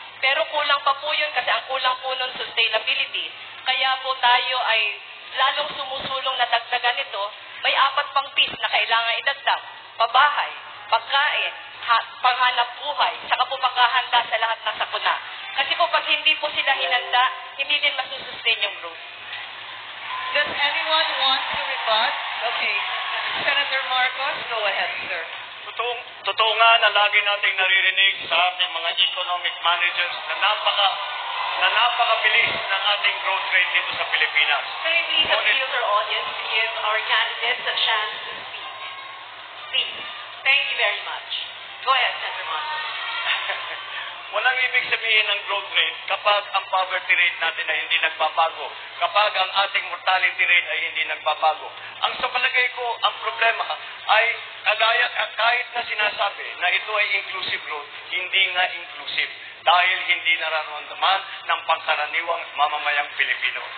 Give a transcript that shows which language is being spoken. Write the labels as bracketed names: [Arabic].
[Filipino] Pero kulang pa po yun kasi ang kulang po nun sustainability. Kaya po tayo ay lalong sumusulong na dagdagan ito. May 4 pang Ps na kailangan idagdag. Pabahay, pagkain, panghanap buhay, saka po pagkahanda sa lahat ng sakuna. Kasi po pag hindi po sila hinanda, hindi din masusustain yung growth. [English] Does anyone want to rebut? Okay. Senator Marcos, go ahead, sir. [Filipino] Totoo nga na lagi nating naririnig sa ating mga economic managers na na napakabilis ng ating growth rate dito sa Pilipinas. [English] Can I please appeal to our audience to give our candidates a chance to speak? Please. Thank you very much. Go ahead, Senator Marcos. [Filipino] Walang ibig sabihin ng growth rate kapag ang poverty rate natin ay hindi nagbabago, kapag ang ating mortality rate ay hindi nagbabago. Ang sa palagay ko, ang problema ay kahit na sinasabi na ito ay inclusive growth, hindi nga inclusive dahil hindi nararamdaman ng pangkaraniwang mamamayang Pilipino.